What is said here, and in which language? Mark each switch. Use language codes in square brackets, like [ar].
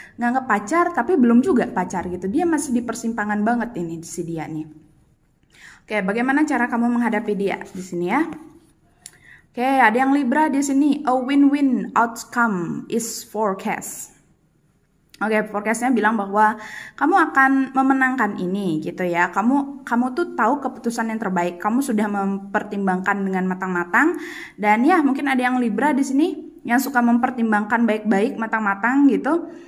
[id] Nganggap pacar, tapi belum juga pacar gitu. Dia masih di persimpangan banget ini si dia nih. Oke, bagaimana cara kamu menghadapi dia di sini ya? Oke, ada yang Libra di sini. [en] A win-win outcome is forecast. [id] Oke, forecastnya bilang bahwa kamu akan memenangkan ini gitu ya. Kamu tuh tahu keputusan yang terbaik. Kamu sudah mempertimbangkan dengan matang-matang. Dan ya, mungkin ada yang Libra di sini yang suka mempertimbangkan baik-baik, matang-matang gitu.